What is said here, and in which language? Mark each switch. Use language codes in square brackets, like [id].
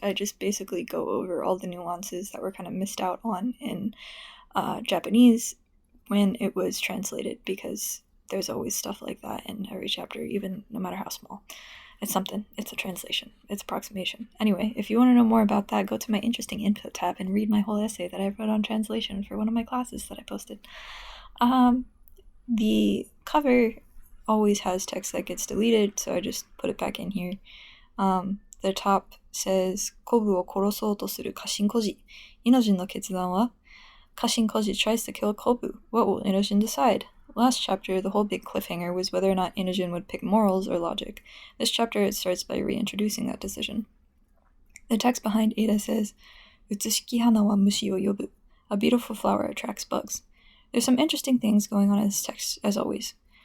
[en] I just basically go over all the nuances that were kind of missed out on in Japanese when it was translated, because there's always stuff like that in every chapter, even no matter how small. It's something. It's a translation. It's approximation. Anyway, if you want to know more about that, go to my interesting info tab and read my whole essay that I wrote on translation for one of my classes that I posted. The cover always has text that gets deleted, so I just put it back in here. The top says, [ja] コブを殺そうとする家臣孤児。 Inojinの決断は? [en] Kashin Koji tries to kill Kobu. What will Inojin decide? Last chapter, the whole big cliffhanger was whether or not Inojin would pick morals or logic. This chapter, it starts by reintroducing that decision. The text behind Ada says, [ja] Utsushiki hana wa mushi o yobu. [en] A beautiful flower attracts bugs. There's some interesting things going on in this text, as always.